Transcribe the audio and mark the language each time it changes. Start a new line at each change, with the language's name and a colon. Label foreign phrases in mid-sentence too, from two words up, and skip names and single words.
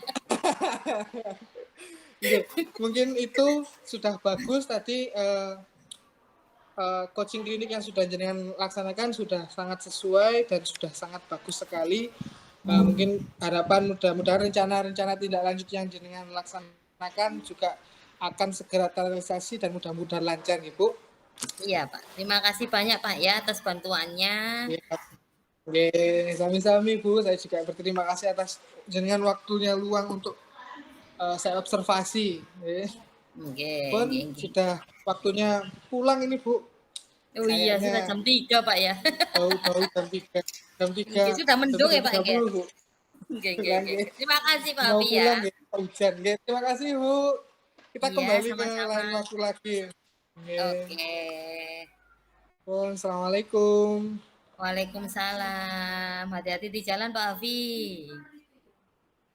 Indonesian: oke, mungkin itu sudah bagus tadi coaching klinik yang sudah jenengan laksanakan sudah sangat sesuai dan sudah sangat bagus sekali. Mungkin harapan mudah-mudahan rencana-rencana tindak lanjut yang jenengan laksanakan juga akan segera terrealisasi dan mudah-mudahan lancar, Ibu. Iya, Pak. Terima kasih banyak, Pak, ya atas bantuannya. Ya. Oke,
Javanese: sami-sami Bu.
Indonesian: Saya juga berterima kasih atas jenengan waktunya luang untuk saya observasi. Oke, Pun
Javanese: nggih, nggih.
Indonesian: sudah waktunya pulang ini Bu. Oh iya, sudah Kayaknya jam 3, Pak, ya. bau-bau jam 3. Jam 3, Nggih, sudah jam mendung ya, Pak, nggih. 3.30 Bu.
Javanese: Nggih, nggih,
Indonesian: Pulang, nggih. nggih. Terima kasih, Pak Mau Afi ya. pulang ya, hujan. Nggih. Terima kasih Bu. Kita Iya, kembali ke sama-sama. lain waktu lagi. Nggih. Oke. Pun, Assalamualaikum. Waalaikumsalam. Hati-hati di jalan, Pak Afi.